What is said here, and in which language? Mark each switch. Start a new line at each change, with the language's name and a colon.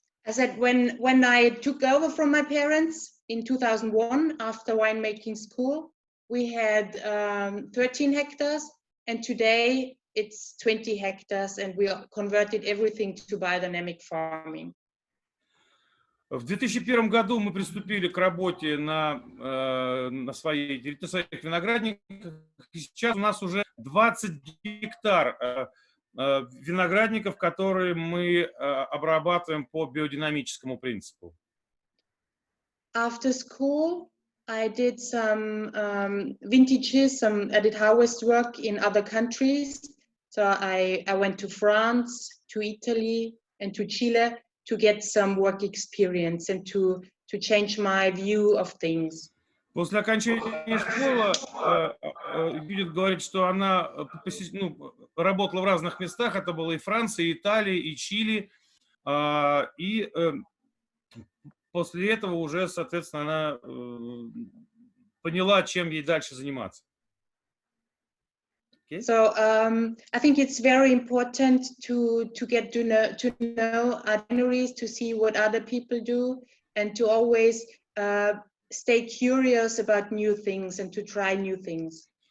English: I said when I took over from my parents in 2001 after winemaking school, we had 13 hectares, and today it's 20 hectares, and we converted everything to biodynamic farming.
Russian: В 2001 году мы приступили к работе на своих виноградниках. И сейчас у нас уже 20 гектар виноградников, которые мы обрабатываем по биодинамическому принципу.
English: After school, I did some vintages, I did harvest work in other countries. So I went to France, to Italy, and to Chile to get some work experience and to change my view of things.
Russian: После окончания школы Юдит говорит, что она работала в разных местах. Это было и Франция, и Италия, и Чили. И после этого уже, соответственно, она поняла, чем ей дальше заниматься.
English: Okay. So I think it's very important to get to know itineraries, to see what other people do, and to always stay curious about new things and to try new things.